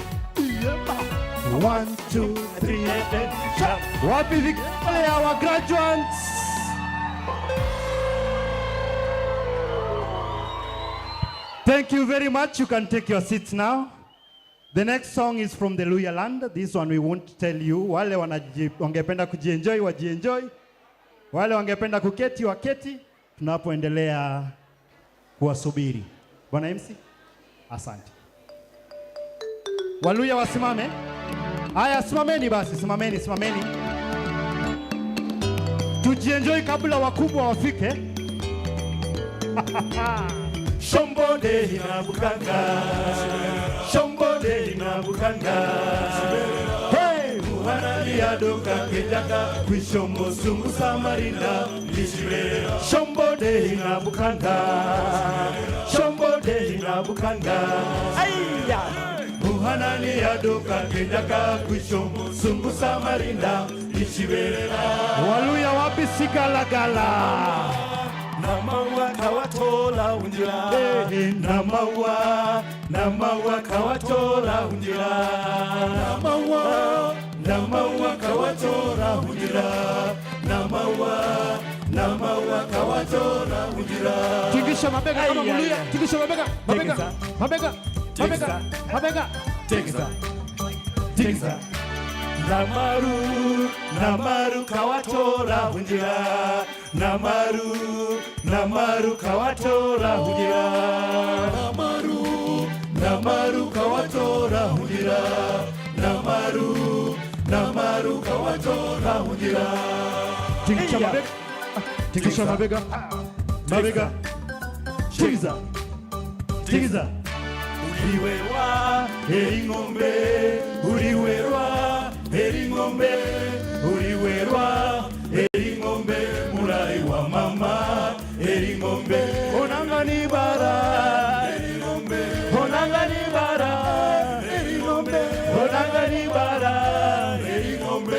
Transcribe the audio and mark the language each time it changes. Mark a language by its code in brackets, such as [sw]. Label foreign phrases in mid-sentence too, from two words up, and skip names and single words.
[en] 1, 2, 3, and jump. [sw] Wapi vikale [en] our graduates? Thank you very much. You can take your seats now. The next song is from the Luya land. This one we won't tell you. [sw] Wale wangependa kujienjoy wajienjoy. Wale wangependa kuketi waketi. Tunapoendelea kuwasubiri. Bwana MC, asante. Waluya wasimame. Haya, simameni basi, simameni, simameni. Tujienjoy kabla wakubwa wafike. [luy] Shombode inabukanga, shombode inabukanga. Hey, muhanali adoka kejaka, kwishombo sungu samarinda, lishibere. Shombode inabukanga, shombode inabukanga. Aiya, muhanali adoka kejaka, kwishombo sungu samarinda, lishibere. [sw] Waluya wapi sigalagala. [luy] Namawa kawatola unjira, namawa kawatola unjira, namawa kawatola unjira, namawa kawatola unjira. [sw] Tingisha mabega kama Muluya, tingisha mabega, mabega, mabega, mabega, mabega. Tigisa. [luy] Namaru kawatola unjira, Namaru kawatola unjira, Namaru kawatola unjira, Namaru kawatola unjira. [sw] Tingisha mabega, tingisha mabega, mabega. Tingisha, tingisha. [luy] Uriwerwa Eringombe, Uriwerwa Eringombe, Uriwerwa Eringombe, Murai wa mama Eringombe, Onangani bara Eringombe, Onangani bara Eringombe, Onangani bara Eringombe,